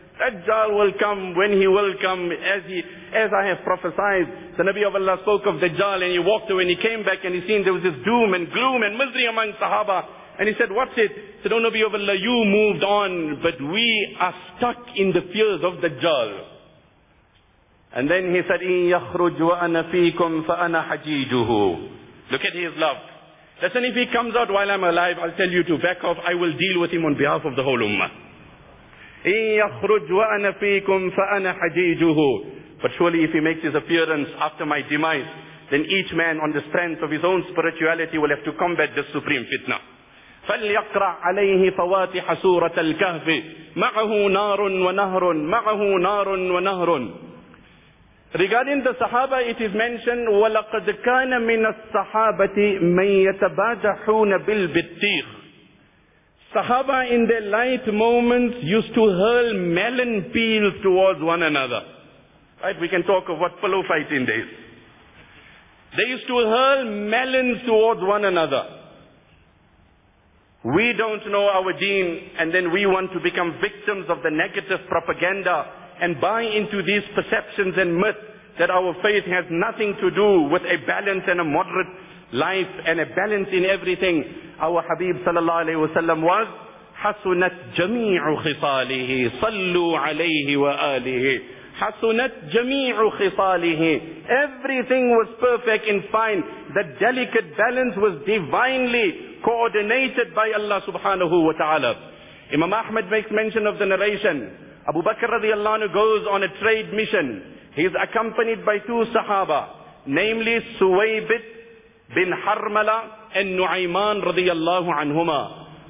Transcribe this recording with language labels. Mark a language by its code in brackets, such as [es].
[en] Dajjal will come when he will come, as I have prophesied. The Nabi of Allah spoke of Dajjal and he walked away and he came back and he seen there was this doom and gloom and misery among Sahaba. And he said, what's it? He said, oh Nabi of Allah, you moved on, but we are stuck in the fears of Dajjal. And then he said, [ar] إِن يَخْرُجْ وَأَنَا فِيكُمْ فَأَنَا حَجِيجُهُ. [en] Look at his love. Listen, if he comes out while I'm alive, I'll tell you to back off. I will deal with him on behalf of the whole ummah. [ar] إِن يَخْرُجْ وَأَنَا فِيكُمْ فَأَنَا حَجِيجُهُ. [en] But surely if he makes his appearance after my demise, then each man on the strength of his own spirituality will have to combat this supreme fitna. [ar] فَلْيَقْرَعْ عَلَيْهِ فَوَاتِحَ سُورَةَ الْكَهْفِ مَعَهُ نَارٌ وَنَهْرٌ مَعَهُ نَارٌ وَنَهْرٌ. [en] Regarding the Sahaba, it is mentioned, [ar] وَلَقَدْ كَانَ مِنَ الصَّحَابَةِ مَنْ يَتَبَاجَحُونَ بِالْبِتِّيخِ. [en] Sahaba in their light moments used to hurl melon peels towards one another. Right, we can talk of what pillow fighting days. They used to hurl melons towards one another. We don't know our deen and then we want to become victims of the negative propaganda and buy into these perceptions and myths that our faith has nothing to do with a balanced and a moderate life and a balance in everything. Our Habib sallallahu alayhi wasallam was [ar] حَسُنَتْ جَمِيعُ خِصَالِهِ صَلُّوا عَلَيْهِ وَآلِهِ حَسُنَتْ جَمِيعُ خِصَالِهِ. [en] Everything was perfect and fine. The delicate balance was divinely coordinated by Allah subhanahu wa ta'ala. Imam Ahmad makes mention of the narration. Abu Bakr radiallahu anhu goes on a trade mission. He is accompanied by two Sahaba, namely Suwaybit bin Harmala and Nu'ayman radiallahu anhuma.